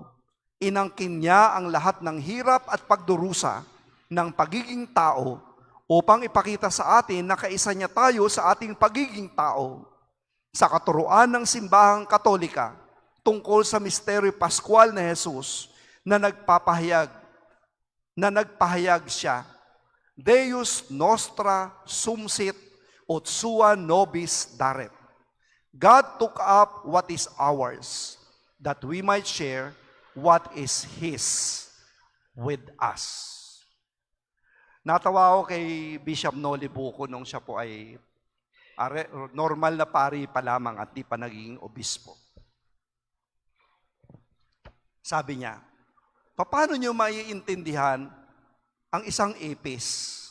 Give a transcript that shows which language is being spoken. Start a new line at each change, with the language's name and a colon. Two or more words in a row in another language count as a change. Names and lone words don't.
Filipino: Inangkin niya ang lahat ng hirap at pagdurusa ng pagiging tao upang ipakita sa atin na kaisa niya tayo sa ating pagiging tao. Sa katuruan ng simbahang Katolika tungkol sa misteryo Pascual na Jesus na nagpahayag siya,
Latin: Deus nostra sumsit ut sua nobis daret.
English: God took up what is ours, that we might share what is His with us.
Filipino: Natawa ako kay Bishop Noli Bucco nung siya po ay normal na pari pa lamang at di pa naging obispo. Sabi niya, paano niyo maiintindihan ang isang ipis?